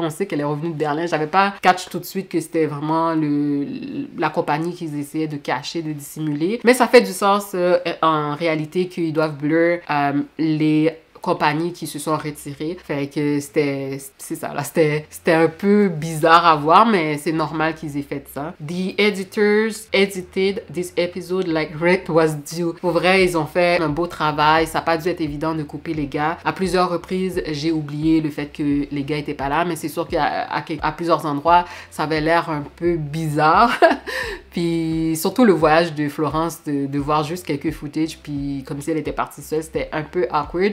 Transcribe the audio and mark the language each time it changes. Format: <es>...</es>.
<fr>On sait qu'elle est revenue de Berlin. J'avais pas catch tout de suite que c'était vraiment la compagnie qu'ils essayaient de cacher, de dissimuler. Mais ça fait du sens en réalité qu'ils doivent blur les compagnies qui se sont retirées. Fait que c'est ça, là. C'était un peu bizarre à voir, mais c'est normal qu'ils aient fait ça.</fr> <en>The editors edited this episode like rent was due.</en> <fr>Pour vrai, ils ont fait un beau travail. Ça n'a pas dû être évident de couper les gars. À plusieurs reprises, j'ai oublié le fait que les gars étaient pas là, mais c'est sûr qu'à plusieurs endroits, ça avait l'air un peu bizarre. Puis surtout le voyage de Florence, de voir juste quelques footage, puis comme si elle était partie seule, c'était un peu awkward.</fr>